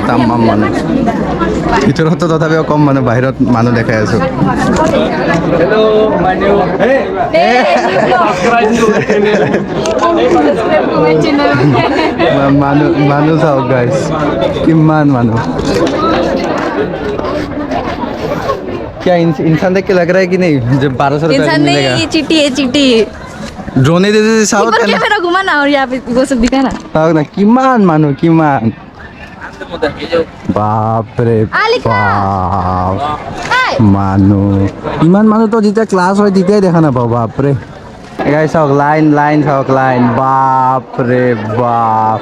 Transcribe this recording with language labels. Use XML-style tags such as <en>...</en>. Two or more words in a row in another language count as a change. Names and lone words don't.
<as>ভিতৰতো তথাপিও কম মানুহ, বাহিৰত মানুহ দেখাই আছোঁ। মানুহ চাওক গাইজ, কিমান মানুহ।</as> <hi>क्या इंसान देख के लग रहा है कि नहीं जब 1200 रुपये इंसान मिलेगा। नहीं, ये चीटी है चीटी। ड्रोने दे साउथ एक बार कैमरा घुमा ना और यहाँ पे वो सब दिखा ना।</hi> <as>চাওক না কিমান মানুহ, কিমান বাপৰে আলিকা। বাপ মানুহ। ইমান মানুহ তো যেতিয়া ক্লাছ হয় তেতিয়াই দেখা নাপাওঁ, বাপৰে। গাইজ চাওক লাইন চাওক, লাইন বাপৰে বাপ।</as>